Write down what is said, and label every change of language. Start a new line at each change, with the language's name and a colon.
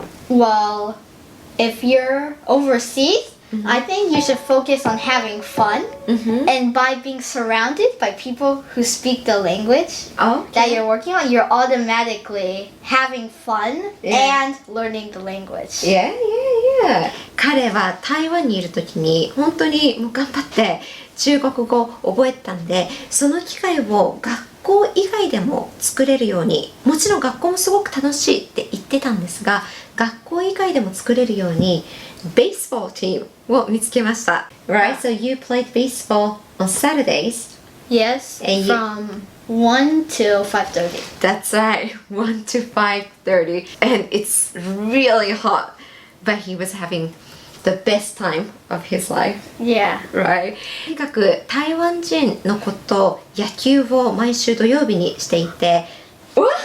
English: Well, if you're overseas, I think you should focus on having fun. And by being surrounded by people who speak the language that you're working on, you're automatically having fun and learning the language. Yeah.
Japanese: 彼は台湾にいる時に本当にもう頑張って中国語を覚えたんで、その機会を学校以外でも作れるように、もちろん学校もすごく楽しいって言ってたんですが、学校以外でも作れるように
English: baseball team
Japanese: を見つけました。
English: Right? So you played baseball on Saturdays? Yes, And from 1 till 5:30. That's right, 1 to 5:30. And it's really hot. But he was having the best time of his life. Yeah. Right?
Japanese: とにかく台湾人の子と野球を毎週土曜日にしていて
English: What?